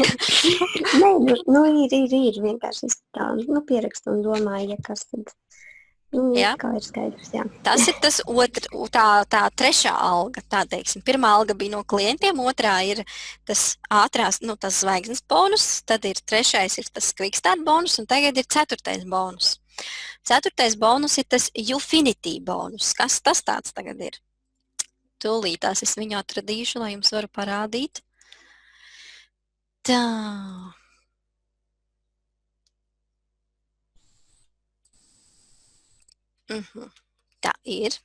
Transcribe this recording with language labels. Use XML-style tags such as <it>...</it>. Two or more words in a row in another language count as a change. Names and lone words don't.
<lv>Nē, nu ir vienkārši es tā, nu, pierakstu un domāju, ja kas tad, nu, Jā. kā ir skaidrs, jā. Tas ir tas tā 3. alga, tā teiksim. 1. alga bija no klientiem, 2. ir tas ātrās, nu, tas zvaigznes bonus, tad ir 3. ir tas</lv> <en>quick start bonus,</en> <lv>un tagad ir 4. bonus. 4. bonus ir tas Ufinity bonus. Kas tas tāds tagad ir? Tūlītās es viņu atradīšu, lai jums varu parādīt. Tā. Tā ir.</lv>